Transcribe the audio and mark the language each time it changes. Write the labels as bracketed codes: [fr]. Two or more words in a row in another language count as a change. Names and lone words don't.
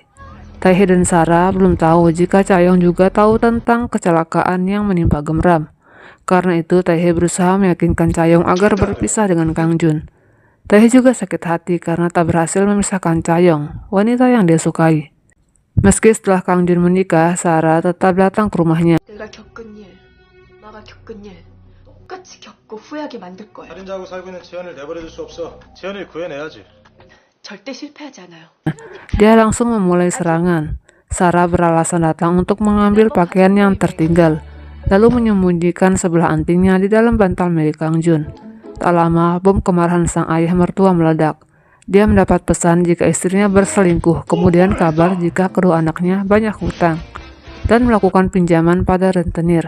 [id] Taehae dan Sarah belum tahu jika Chaeyoung juga tahu tentang kecelakaan yang menimpa Gemram. Karena itu, Taehae berusaha meyakinkan Chaeyoung agar berpisah dengan Kang Jun. Taehae juga sakit hati karena tak berhasil memisahkan Chaeyoung, wanita yang dia sukai. Meski setelah Kang Jun menikah, Sarah tetap datang ke rumahnya. [ko] 내가 겪은 일, 나가 겪은 일 똑같이 겪고 후회하게 만들 거야. 살인자하고 살고 있는 지연을 내버려둘 수 없어. 지연을 구해내야지. 절대 실패하지 않아요. [id] Dia langsung memulai serangan. Sarah beralasan datang untuk mengambil pakaian yang tertinggal, lalu menyembunyikan sebelah antingnya di dalam bantal milik Kang Jun. Tak lama, bom kemarahan sang ayah mertua meledak. Dia mendapat pesan jika istrinya berselingkuh, kemudian kabar jika kedua anaknya banyak hutang, dan melakukan pinjaman pada rentenir.